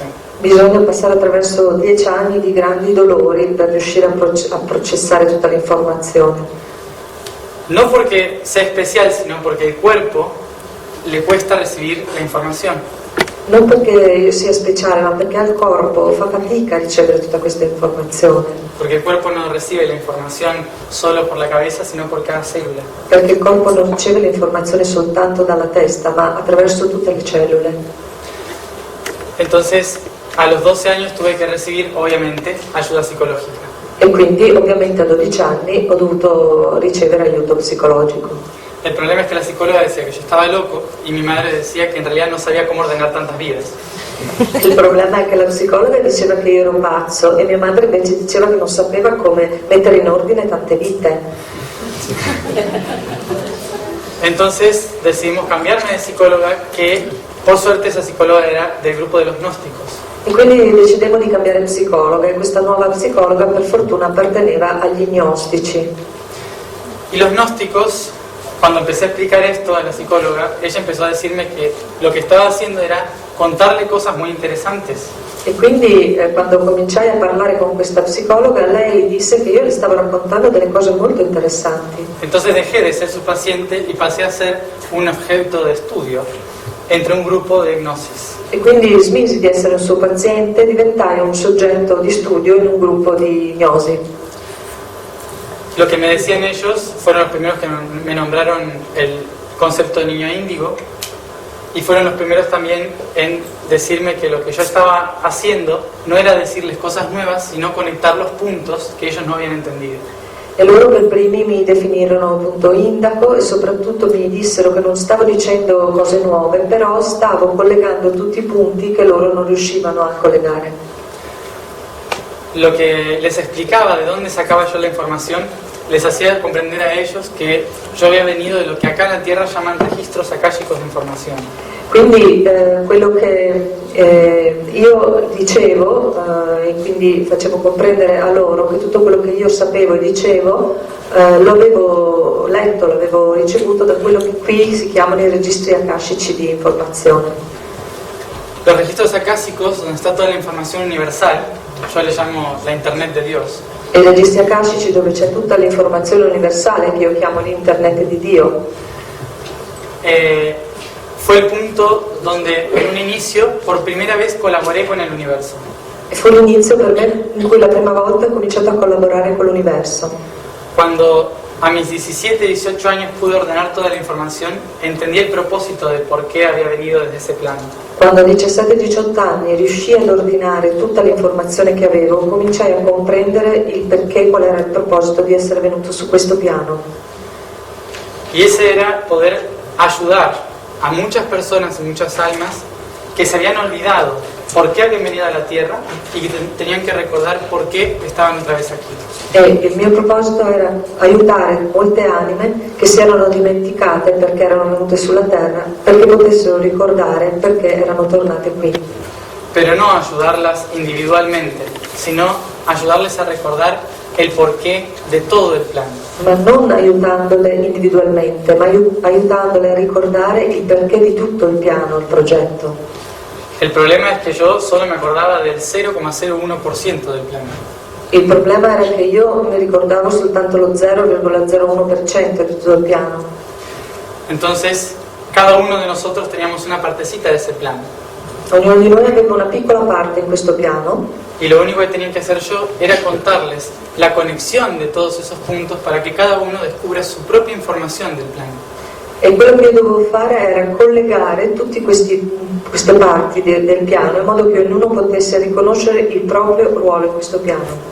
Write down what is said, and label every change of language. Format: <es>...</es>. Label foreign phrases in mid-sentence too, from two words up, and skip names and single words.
<it>Bisogna passare attraverso 10 anni di grandi dolori per riuscire a processare tutta l'informazione.</it> <es>No porque sea especial, sino porque el cuerpo le cuesta recibir la información.</es> <it>Non perché io sia speciale, ma perché al corpo fa fatica a ricevere tutta questa informazione.</it> <es>Porque el cuerpo no recibe la información solo por la cabeza, sino por cada célula.</es> <it>Perché il corpo non riceve l'informazione soltanto dalla testa, ma attraverso tutte le cellule.</it> <es>Entonces, a los 12 años tuve que recibir, obviamente, ayuda psicológica.</es> <it>E quindi ovviamente a 12 anni ho dovuto ricevere aiuto psicologico.</it> <es>El problema es que la psicóloga decía que yo estaba loco y mi madre decía que en realidad no sabía cómo ordenar tantas vidas.</es> <it>Il problema è che la psicologa diceva che io ero un pazzo e mia madre invece diceva che non sapeva come mettere in ordine tante vite.</it> <es>Entonces decidimos cambiarme de psicóloga, que por suerte esa psicóloga era del grupo de los gnósticos.</es> <it>E quindi decidemmo di cambiare psicologa e questa nuova psicologa per fortuna apparteneva agli gnostici.</it> <es>Y los gnósticos cuando empecé a explicar esto a la psicóloga, ella empezó a decirme que lo que estaba haciendo era contarle cosas muy interesantes.</es> <it>E quindi quando cominciai a parlare con questa psicologa, lei disse che io le stavo raccontando delle cose molto interessanti.</it> <es>Entonces dejé de ser su paciente y pasé a ser un objeto de estudio entre un grupo de hipnosis.</es> <it>E quindi smisi di essere un suo paziente, diventai un soggetto di studio in un gruppo di ipnosi.</it> <es>Lo que me decían ellos fueron los primeros que me nombraron el concepto de niño índigo y fueron los primeros también en decirme que lo que yo estaba haciendo no era decirles cosas nuevas, sino conectar los puntos que ellos no habían entendido.</es> <it>E loro per primi mi definirono appunto indaco e soprattutto mi dissero che non stavo dicendo cose nuove, però stavo collegando tutti i punti che loro non riuscivano a collegare.</it> <es>Lo que les explicaba de dónde sacaba yo la información les hacía comprender a ellos que yo había venido de lo que acá en la Tierra llaman registros akáshicos de información.</es> <it>Quindi quello che io dicevo e quindi facevo comprendere a loro che tutto quello che io sapevo e dicevo lo avevo letto, l'avevo ricevuto da quello che qui si chiamano i registri akashici di informazione.</it> <es>Los registros akáshicos, donde está toda la información universal, yo le llamo la Internet de Dios.</es> <it>E i registri akashici dove c'è tutta l'informazione universale che io chiamo l'internet di Dio.</it> <es>Fue el punto donde en un inicio por primera vez colaboré con el universo.</es> <it>E fu l'inizio per me in cui la prima volta ho cominciato a collaborare con l'universo.</it> <es>Cuando a mis 17-18 años pude ordenar toda la información, entendí el propósito de por qué había venido desde ese plano.</es> <it>Quando a 17-18 anni riuscii ad ordinare tutta l'informazione che avevo, cominciai a comprendere il perché, qual era il proposito di essere venuto su questo piano.</it> <es>Y ese era poder ayudar a muchas personas y muchas almas que se habían olvidado por qué habían venido a la Tierra y que tenían que recordar por qué estaban otra vez aquí.</es> <it>E il mio proposito era aiutare molte anime che si erano dimenticate perché erano venute sulla Terra, perché potessero ricordare perché erano tornate qui.</it> <es>Pero no ayudarlas individualmente, sino ayudarles a recordar el porqué de todo el plan.</es> <it>Ma non aiutandole individualmente, ma aiutandole a ricordare il perché di tutto il piano, il progetto.</it> <es>El problema es que yo solo me acordaba del 0,01% del plan.</es> <it>Il problema era che io mi ricordavo soltanto lo 0,01% di tutto il piano.</it> <es>Entonces, cada uno de nosotros teníamos una partecita de ese plan.</es> <it>Ognuno di noi aveva una piccola parte in questo piano.</it> <es>Y lo único que tenía que hacer yo era contarles la conexión de todos esos puntos para que cada uno descubra su propia información del plan.</es> <it>E quello che io dovevo fare era collegare tutte queste parti del piano in modo che ognuno potesse riconoscere il proprio ruolo in questo piano.</it>